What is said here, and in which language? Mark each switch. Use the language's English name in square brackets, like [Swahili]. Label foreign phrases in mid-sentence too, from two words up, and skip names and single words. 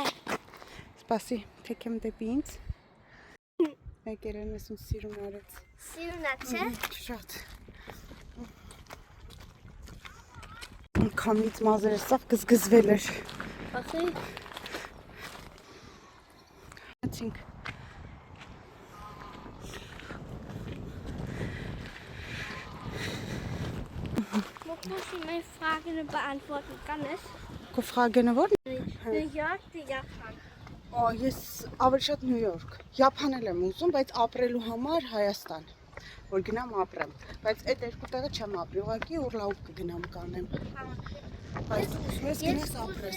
[Armenian] Սպասի, թեքեմ դեպի ինձ։ Եկել եմ ես ու սիրուն արեց։ Սիրուն է, չէ։ Շատ։ Քամից մազերը սաղ գզգզվել էր։ Ախի։ Հացինք։ [German] Muss ich meine Fragen beantworten, kann es? [Armenian] Քո ֆրագենը ո՞րն է։ New York, Japan. Օ, ես ավելի շատ Նյու Յորք։ Յապան էլ եմ ուզում, բայց ապրելու համար Հայաստան, որ գնամ ապրեմ։ Բայց այդ երկու տեղը չեմ ապրի, ուղղակի Ուռլաուտ կգնամ կանեմ։ Բայց ուզում ես գնաս ապրես։